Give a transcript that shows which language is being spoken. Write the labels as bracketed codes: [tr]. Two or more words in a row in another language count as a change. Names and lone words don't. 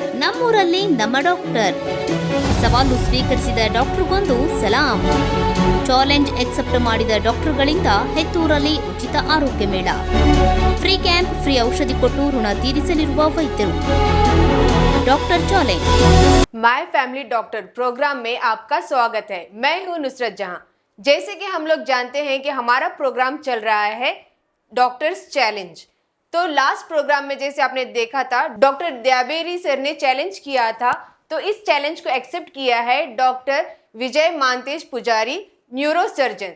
[kn] ನಮ್ಮೂರಲ್ಲಿ ನಮ್ಮ ಡಾಕ್ಟರ್. ಸವಾಲು ಸ್ವೀಕರಿಸಿದ ಡಾಕ್ಟರ್ಗೊಂದು ಸಲಾಂ. [en] challenge accept [kn] ಮಾಡಿದ ಡಾಕ್ಟರ್ಗಳಿಂದ ಹೆತ್ತೂರಲ್ಲಿ ಉಚಿತ ಆರೋಗ್ಯ ಮೇಳ. [en] free camp, [kn] ಫ್ರೀ ಔಷಧಿ ಕೊಟ್ಟು ಋಣ ತೀರಿಸಲಿರುವ ವೈದ್ಯರು. [en] doctor challenge. [hi] माय फैमिली डॉक्टर प्रोग्राम में आपका स्वागत है। मैं हूं नुसरत जहां। जैसे कि हम लोग जानते हैं कि हमारा प्रोग्राम चल रहा है डॉक्टर्स चैलेंज। तो [en] last program [hi] में जैसे आपने देखा था डॉक्टर दयाबेरी सर ने चैलेंज किया था, तो इस चैलेंज को एक्सेप्ट किया है डॉक्टर विजय मानतेज पुजारी, [en] neuro surgeon.